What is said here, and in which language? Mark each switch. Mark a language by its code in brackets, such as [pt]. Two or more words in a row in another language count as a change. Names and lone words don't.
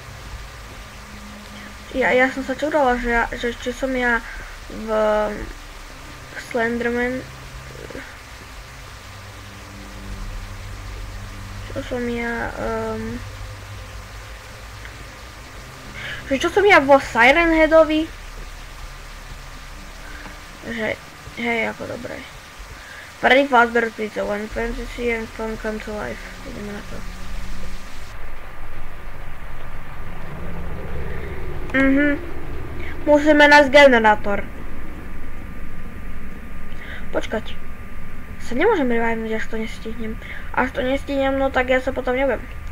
[sk] Ja som sa čudala, že čo som ja v Slenderman. Čo som ja vo Siren Headovi? Že, hej, ako dobré. [en] Freddy Fazbear Pizza, when fantasy and fun come to life. [sk] Ideme na to. Musíme nájsť generátor. Počkať. Sa nemôžem revivnúť, až to nestihnem. No tak ja sa potom nebudem.